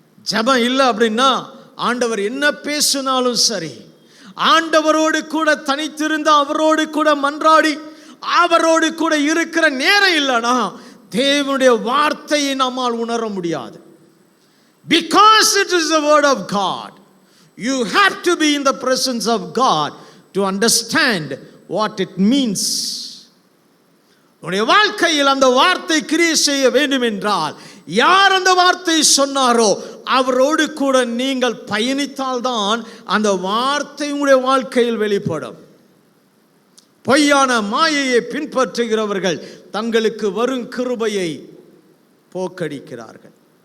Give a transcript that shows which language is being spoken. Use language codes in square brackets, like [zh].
[ta] ஜெபம் இல்லை அப்படின்னா ஆண்டவர் என்ன பேசினாலும் சரி, ஆண்டவரோடு கூட தனித்திருந்து அவரோடு கூட மன்றாடி அவரோடு கூட இருக்கிற நேரம் இல்லைனா தேவனுடைய வார்த்தையை நம்மால் உணர முடியாது. [en] Because it is the word of God, you have to be in the presence of God to understand what it means. [ta] உங்களுடைய வாழ்க்கையில் அந்த வார்த்தை கிரியை செய்ய வேண்டும் என்றால், யார் அந்த வார்த்தை சொன்னாரோ அவரோடு கூட நீங்கள் பயணித்தால்தான் அந்த வார்த்தை உங்களுடைய வாழ்க்கையில் வெளிப்படும். பொய்யான மாயையை பின்பற்றுகிறவர்கள் தங்களுக்கு வரும் கிருபையை போக்கடிக்கிறார்கள்.